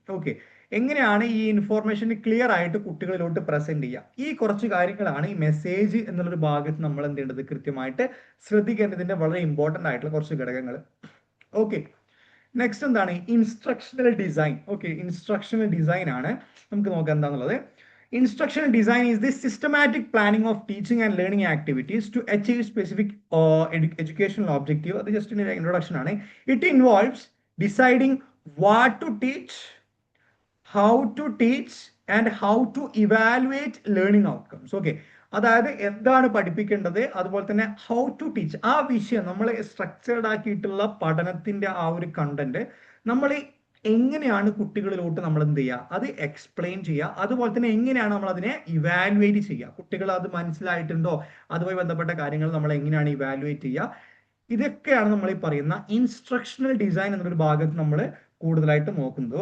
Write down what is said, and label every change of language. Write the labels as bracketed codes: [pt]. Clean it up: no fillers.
[ml] Okay, എങ്ങനെയാണ് ഈ information clear ആയിട്ട് കുട്ടികളിലോട്ട് പ്രസന്റ് ചെയ്യുക, ഈ കുറച്ച് കാര്യങ്ങളാണ് ഈ മെസ്സേജ് എന്നുള്ളൊരു ഭാഗത്ത് നമ്മൾ എന്ത് ചെയ്യേണ്ടത്, കൃത്യമായിട്ട് ശ്രദ്ധിക്കേണ്ടതിന്റെ വളരെ ഇമ്പോർട്ടന്റ് ആയിട്ടുള്ള കുറച്ച് ഘടകങ്ങൾ. ഓക്കെ, നെക്സ്റ്റ് എന്താണ് instructional design. Okay, instructional design ആണ് നമുക്ക് നോക്കാം എന്താണെന്നുള്ളത്. [en] Instructional design is the systematic planning of teaching and learning activities to achieve specific educational objective. അത് just in introduction ആണ്. It involves deciding what to teach, how to teach and how to evaluate learning outcomes. [ml] Okay, അതായത് എന്താണ് പഠിപ്പിക്കേണ്ടത്, അതുപോലെ തന്നെ [en] how to teach, [ml] ആ വിഷയം നമ്മൾ സ്ട്രക്ചേർഡ് ആക്കിയിട്ടുള്ള പഠനത്തിന്റെ ആ ഒരു കണ്ടന്റ് നമ്മൾ എങ്ങനെയാണ് കുട്ടികളിലോട്ട് നമ്മൾ എന്ത് ചെയ്യുക, അത് എക്സ്പ്ലെയിൻ ചെയ്യുക, അതുപോലെ തന്നെ എങ്ങനെയാണ് നമ്മൾ അതിനെ ഇവാലുവേറ്റ് ചെയ്യുക, കുട്ടികൾ അത് മനസ്സിലായിട്ടുണ്ടോ, അതുമായി ബന്ധപ്പെട്ട കാര്യങ്ങൾ നമ്മൾ എങ്ങനെയാണ് ഇവാലുവേറ്റ് ചെയ്യുക, ഇതൊക്കെയാണ് നമ്മൾ ഈ പറയുന്ന ഇൻസ്ട്രക്ഷണൽ ഡിസൈൻ എന്നൊരു ഭാഗത്ത് നമ്മൾ കൂടുതലായിട്ട് നോക്കുന്നത്.